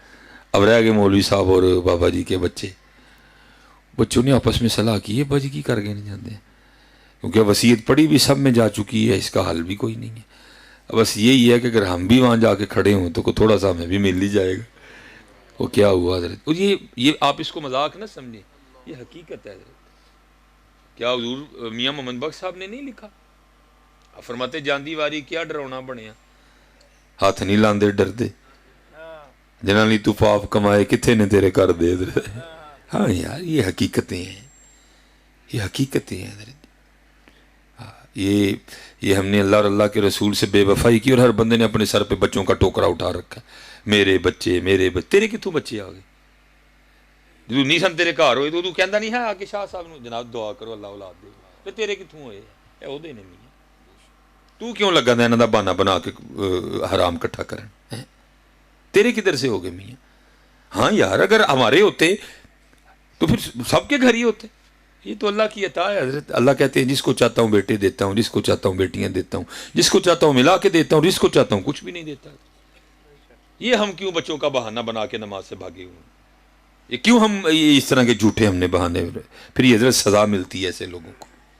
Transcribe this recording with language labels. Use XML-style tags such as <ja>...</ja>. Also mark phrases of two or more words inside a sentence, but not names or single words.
<ur>اب رہ گئے مولوی صاحب اور بابا جی کے بچے. بچوں نے آپس میں صلاح کی, یہ بابا جی کی کر کے نہیں جانتے کیونکہ وصیت پڑھی بھی سب میں جا چکی ہے, اس کا حل بھی کوئی نہیں ہے. بس یہی ہے کہ اگر ہم بھی وہاں جا کے کھڑے ہوں تو تھوڑا سا ہمیں بھی مل ہی جائے گا. وہ کیا ہوا حضرت, اور یہ آپ اس کو مذاق نہ سمجھیں, یہ حقیقت ہے حضرت. کیا حضور میاں محمد بخش صاحب نے نہیں لکھا, فرماتے</ur> <pa>جاندی واری کیا ڈرونا بنیا, ہاتھ نہیں لاندے ڈردے, جنہاں لی تو پاپ کمائے کتھے نے تیرے کر دے.</pa> <ur>ہاں یار یہ حقیقتیں ہیں, یہ حقیقتیں ہیں حضرت. یہ ہم نے اللہ اور اللہ کے رسول سے بے وفائی کی, اور ہر بندے نے اپنے سر پہ بچوں کا ٹوکرا اٹھا رکھا.</ur> <pa>میرے بچے تیرے کتوں بچے آ گئے, جدو نہیں سن تیرے گھر ہوئے تو کہندا نہیں ہے آ کے شاہ صاحب نو جناب دعا کرو اللہ اولاد دے تے تیرے کتوں ہوئے اے او دے نے میاں تو کیوں لگا دا انہاں دا بہانہ بنا کے حرام کٹھا کرن تیرے کدھر سے ہو گئے میاں</pa> <ur>ہاں یار اگر ہمارے ہوتے تو پھر سب کے گھر ہی ہوتے یہ تو اللہ کی عطا ہے حضرت اللہ کہتے ہیں جس کو چاہتا ہوں بیٹے دیتا ہوں جس کو چاہتا ہوں بیٹیاں دیتا ہوں جس کو چاہتا ہوں ملا کے دیتا ہوں جس کو چاہتا ہوں کچھ بھی نہیں دیتا یہ ہم کیوں بچوں کا بہانہ بنا کے نماز سے بھاگے ہوئے یہ کیوں ہم اس طرح کے جھوٹے ہم نے بہانے پھر یہ حضرت سزا ملتی ہے ایسے لوگوں کو</ur>